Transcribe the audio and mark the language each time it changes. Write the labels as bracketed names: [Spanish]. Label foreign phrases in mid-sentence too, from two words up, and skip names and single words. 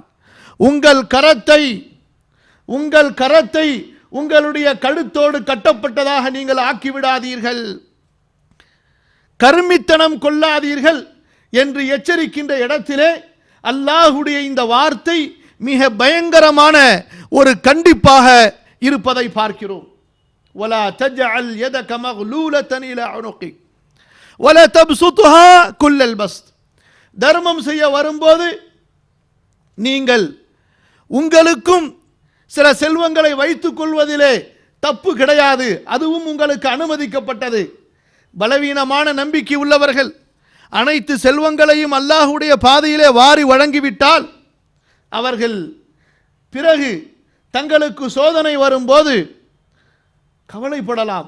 [Tamil] உங்கள் கரத்தை உங்களுடைய கழுத்தோடு கட்டப்பட்டதாக நீங்கள் ஆக்கிவிடாதீர்கள், கருமித்தனம் கொள்ளாதீர்கள் என்று எச்சரிக்கின்ற இடத்திலே அல்லாஹ்வுடைய இந்த வார்த்தை மிக பயங்கரமான ஒரு கண்டிப்பாக இருப்பதை பார்க்கிறோம். [Arabic] وَلَا تَجْعَلْ يَدَكَ مَغْلُولَةً إِلَى عُنُقِكَ وَلَا تَبْسُطْهَا كُلَّ الْبَسْطِ. [Tamil] தர்மம் செய்ய வரும்போது நீங்கள் உங்களுக்கும் சில செல்வங்களை வைத்துக் கொள்வதிலே தப்பு கிடையாது, அதுவும் உங்களுக்கு அனுமதிக்கப்பட்டது. பலவீனமான நம்பிக்கை உள்ளவர்கள் அனைத்து செல்வங்களையும் அல்லாஹ்வுடைய பாதையிலே வாரி வழங்கிவிட்டால் அவர்கள் பிறகு தங்களுக்கு சோதனை வரும்போது கவலைப்படலாம்.